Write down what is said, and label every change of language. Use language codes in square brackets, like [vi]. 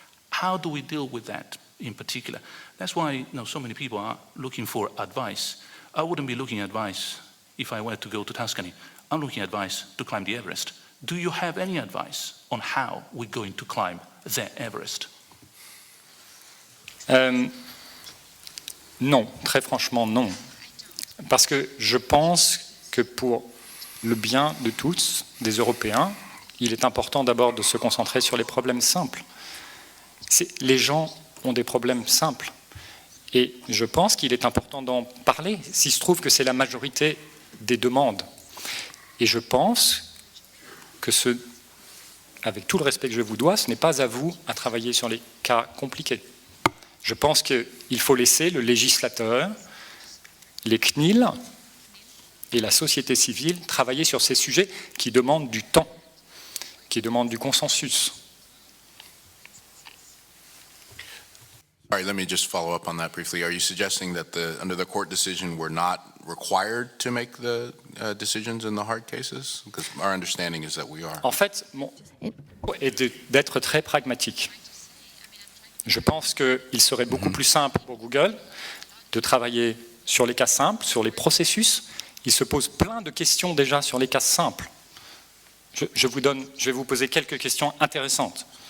[en] How do we deal with that in particular? That's why so many people are looking for advice. I wouldn't be looking at advice if I were to go to Tuscany. I'm looking at advice to climb the Everest. Do you have any advice on how we're going to climb the Everest? [fr] Non, très franchement non. Parce que je pense que pour le bien de tous, des Européens, il est important d'abord de se concentrer sur les problèmes simples. Les gens ont des problèmes simples. Et je pense qu'il est important d'en parler, s'il se trouve que c'est la majorité des demandes. Et je pense que avec tout le respect que je vous dois, ce n'est pas à vous à travailler sur les cas compliqués. Je pense qu'il faut laisser le législateur, les CNIL et la société civile travailler sur ces sujets qui demandent du temps, qui demandent du consensus. [en] All right, let me just follow up on that briefly. Are you suggesting that under the court decision, we're not required to make the decisions in the hard cases? Because our understanding is that we are. [fr] En fait, mon est d'être très pragmatique. Je pense qu'il serait beaucoup plus simple pour Google de travailler sur les cas simples, sur les processus. Il se pose plein de questions déjà sur les cas simples. Je vais vous poser quelques questions intéressantes.